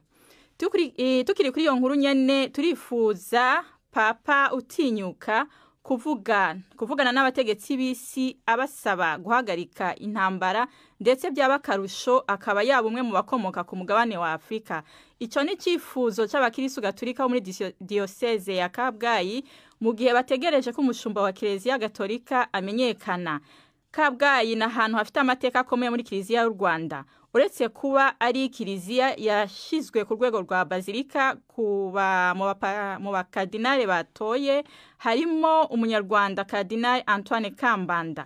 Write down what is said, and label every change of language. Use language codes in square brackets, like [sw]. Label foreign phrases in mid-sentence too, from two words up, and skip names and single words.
[rw] Tukiri kuri iyo nkuru nyene turifuza Papa utinyuka kuvugana n'abategetsi b'isi abasaba guhagarika intambara ndetse by'abakarusho akaba yaba umwe mu bakomoka ku mugabane wa Afrika. [rn] Ico ni cifuzo c'abakirisu Gatolika muri diocese ya Kabgayi mu gihe bategereje ko umushumba wa Kiliziya Gatolika amenyekana. [rw] Kabgayi na hantu hafite amateka akomeye muri Kiliziya y'u Rwanda. Uretse kuba ari Kiliziya yashizwe ku rwego rwa Bazilika mu bakardinale batoye, harimo umunyarwanda Kardinal Antoine Kambanda.